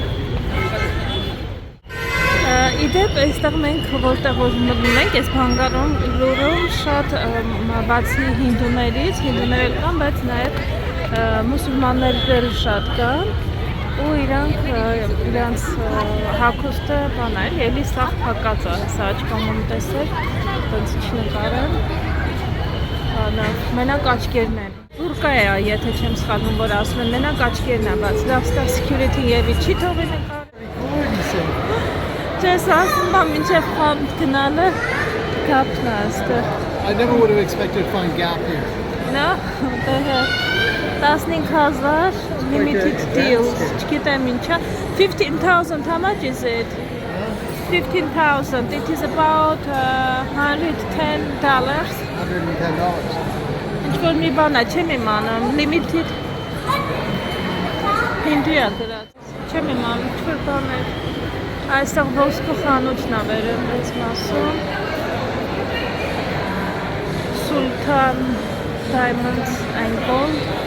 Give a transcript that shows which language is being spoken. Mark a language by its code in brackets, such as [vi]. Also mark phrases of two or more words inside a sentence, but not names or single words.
[hy] Իդեպ այստեղ մենք որտեղ որ մտնում ենք, այս բանգալորում շատ բացի հինդուներից կան, բայց նաև մուսուլմաններ շատ կան։ Ու իրանց հագուստը բան է, էլի սաղ փակած է, սա աչքամում տեսեք, տենց չնկարեմ, մենակ աչկերն են, բուրկա է, եթե չեմ սխալվում, որ ասում են, մենակ աչկերն է, բայց լավ ստեղ security եվի չի թողի նկարեմ, չես ասում, մինչև խանդ գնալը, գապն է ստեղ։ [en] I never would have expected to find Gap here. No, 15,000 limited deals. [hy] Չգիտեմ ինչա. 15,000, [en] how much is it? 15,000. It is about $110. $110. [hy] Ինչ որ մի բան է, չեմ իմանում. Limited. Հինդու է գրած։ Չեմ իմանում, ինչ որ բան է։ Այստեղ ոսկու խանութն է վերում այս մասում։ Sultan Diamonds and Gold.